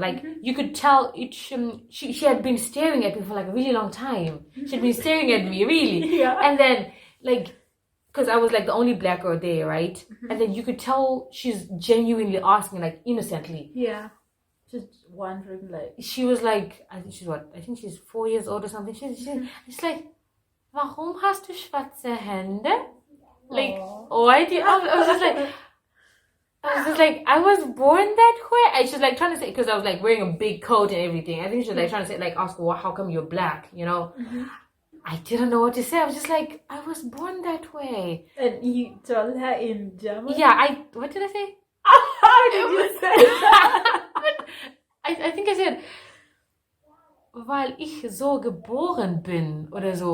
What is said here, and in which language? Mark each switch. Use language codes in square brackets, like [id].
[en] Like you could tell she had been staring at me for like a really long time. She'd been staring at me, really. Yeah. And then like, because I was like the only black girl there, right? And then you could tell she's genuinely asking, like innocently. Yeah. Just wondering, like. She was like, I think she's 4 years old or something. She's like, [de] warum hast du schwarze Hände? [en] Like, why do you? I was just like, I was born that way. I was like trying to say, because I was like wearing a big coat and everything. I think she was like trying to say, like, ask, well, how come you're black? I didn't know what to say. I was just like, I was born that way. And you told her in German? Yeah, what did I say? How did you say that? I think I said, [de] weil ich so geboren bin, oder so.